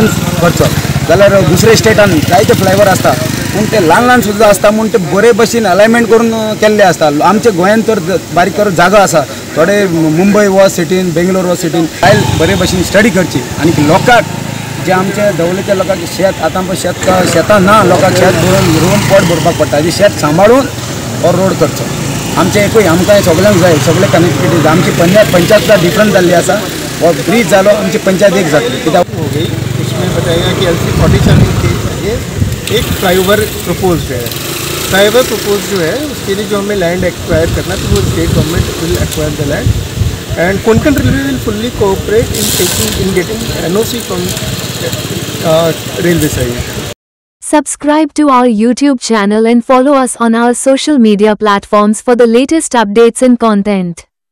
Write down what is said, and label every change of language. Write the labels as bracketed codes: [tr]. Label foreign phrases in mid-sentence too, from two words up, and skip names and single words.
[kok] करचो जाल्यार दुसऱ्या स्टेटान जायते फ्लायओवर आसता पूण ते ल्हान सुद्दां आसता म्हूण ते बरे भशेन अलायनमेंट करून केल्ले आसता आमच्या गोंयांत तर बारीक करून जागो आसा थोडे मुंबय वो सिटीन बेंगलोर वो सिटीन आयल बरे भशेन स्टडी करची आनी लोकांक जे आमचे दवलेच्या लोकांक शेत आतां शेतां ना लोकांक शेत रोवन पोट भरपाक पडटा तें शेत सांबाळून हो रोड करचो आमचे एकूय आमकां सगळ्यांक जाय सगळे कनेक्टिविटी आमची पंचायत डिफरंट जाल्ली आसा वो ब्रीज जालो आमची पंचायत एक जातली कित्याक [hi] हो गई उसमें बताया कि LC 47 के लिए एक फ्लाईओवर प्रपोज्ड है फ्लाईओवर प्रपोज जो है उसके लिए जो हमें [en] land acquire [hi] करना तो वो [en] state government will acquire the land and Konkan Railway will fully cooperate in getting NOC from railway side. Subscribe to our YouTube channel and follow us on our social media platforms for the latest updates and content.